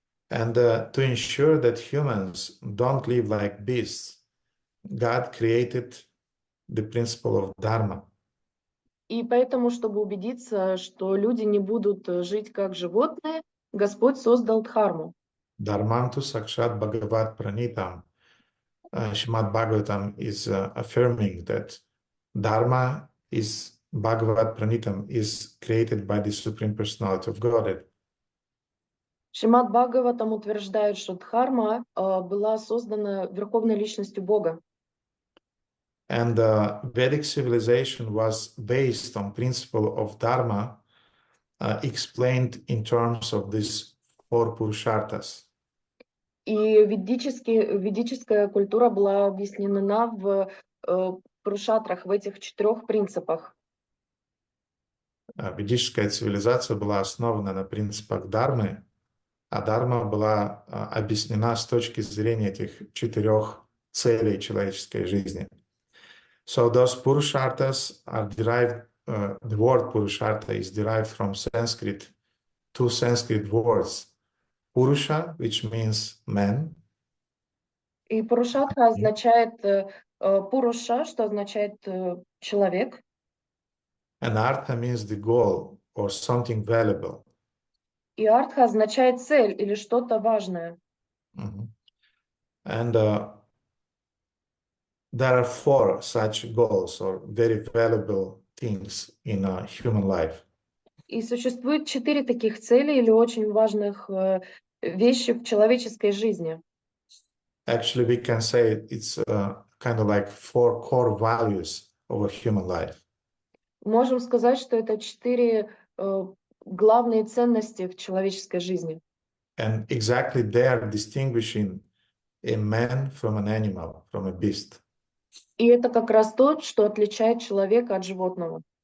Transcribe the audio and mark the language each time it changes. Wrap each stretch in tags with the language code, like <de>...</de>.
<en>And to ensure that humans don't live like beasts, God created the principle of Dharma.</en> <ru>И поэтому, чтобы убедиться, что люди не будут жить как животные, Господь создал дхарму.</ru> <sa>Dharmantu Sakshat Bhagavat Pranitam.</sa> <en>Shrimad-Bhagavatam is affirming that Dharma is</en> <sa>Bhagavat Pranitam</sa> <en>is created by the Supreme Personality of Godhead.</en> <ru>Шримад-Бхагаватам утверждает, что дхарма была создана Верховной Личностью Бога.</ru> <en>And Vedic civilization was based on principle of Dharma, explained in terms of these four Purusharthas.</en> <ru>И ведическая культура была объяснена в пурушатрах, в этих 4 принципах. Ведическая цивилизация была основана на принципах Дharмы, а Дharma была объяснена с точки зрения этих 4 целей человеческой жизни.</ru> <en>So those Purusharthas are derived, the word Purushartha is derived from Sanskrit, 2 Sanskrit words, Purusha, which means man.</en> <ru>И пурушатха означает пуруша, что означает человек.</ru> <en>And Artha means the goal or something valuable.</en> <ru>И артха означает цель или что-то важное. Mm-hmm.</ru> <en>And there are 4 such goals or very valuable things in human life.</en> <ru>И существует 4 таких цели или очень важных вещи в человеческой жизни.</ru> <en>Actually, we can say it's kind of like 4 core values of a human life.</en> <ru>Можем сказать, что это 4 главные ценности в человеческой жизни.</ru> <en>And exactly they are distinguishing a man from an animal, from a beast.</en> <ru>И это как раз то, что отличает человека от животного.</ru>